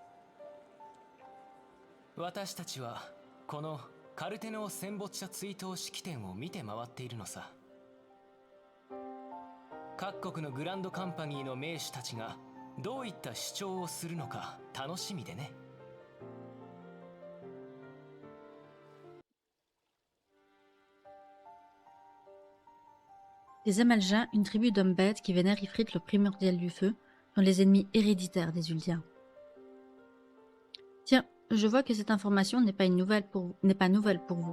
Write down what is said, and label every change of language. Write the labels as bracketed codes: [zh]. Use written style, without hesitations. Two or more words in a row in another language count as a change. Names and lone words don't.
[ja] 私たちはこのカルテノー戦没者追悼式典を見て回っているのさ。各国のグランドカンパニーの名手たちがどういった主張をするのか楽しみでね。 [fr] Les Amaljas, une tribu d'hommes bêtes qui vénèrent Ifrit le primordial du feu, sont les ennemis héréditaires des Uldiens. Tiens, je vois que cette information n'est pas nouvelle pour vous.